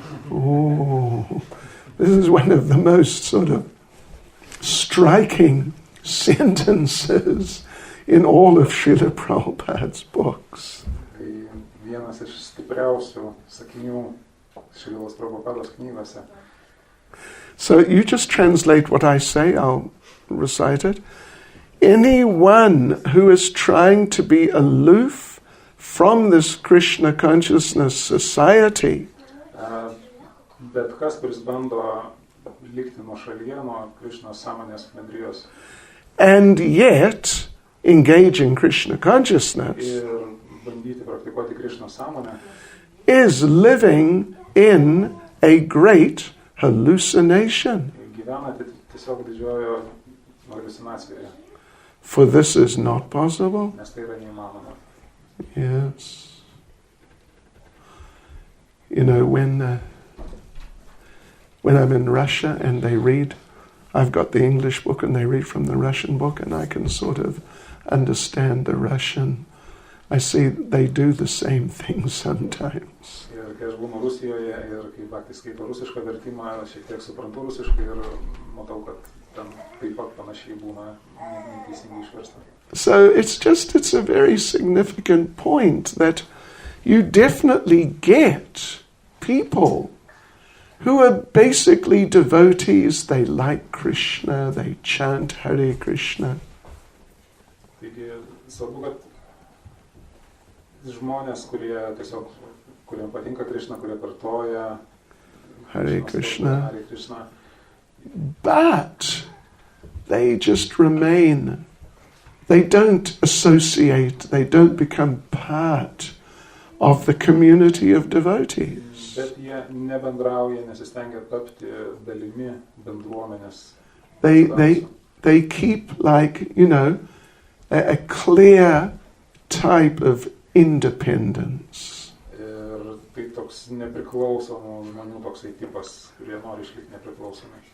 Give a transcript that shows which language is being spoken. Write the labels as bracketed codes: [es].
[en] Oh, this is one of the most sort of striking sentences in all of Srila Prabhupada's books. [lt] Vienas iš stipriausių sakinių Srilos Prabhupados knygose. [en] So you just translate what I say, I'll recite it. Anyone who is trying to be aloof from this Krishna consciousness society [lt] Bet kas, kuris bando likti nuošalyje nuo Krishnos sąmonės bendrijos [en] and yet engage in Krishna consciousness [lt] ir bandyti praktikuoti Krishnos sąmonę [en] is living in a great hallucination. [lt] gyvena tiesiog didžiojo haliucinacijoje. [en] For this is not possible. [lt] Nes tai yra neįmanoma. [en] Yes. You know, when I'm in Russia and they read, I've got the English book and they read from the Russian book and I can sort of understand the Russian. I see they do the same thing sometimes. [lt] Ir kai aš būnu Rusijoje ir kai Bhakti skaito rusišką vertimą, šiek tiek suprantu rusiškai ir matau, kad ten taip pat panašiai būna neteisingai išversta. [en] So it's a very significant point that you definitely get people who are basically devotees, they like Krishna, they chant Hare Krishna. [lt] Taigi svarbu, kad žmonės, kuriem patinka Krishna, kurie kartoja Hare Krishna, Hare Krishna, [en] but they just remain They don't associate, they don't become part of the community of devotees. [lt] Bet jie nebendrauja, nesistengia tapti dalimi bendruomenės. [en] They keep like, a clear type of independence. [lt] Ir tai toks nepriklausomų žmonių toksai tipas, kurie nori išlikti nepriklausomi.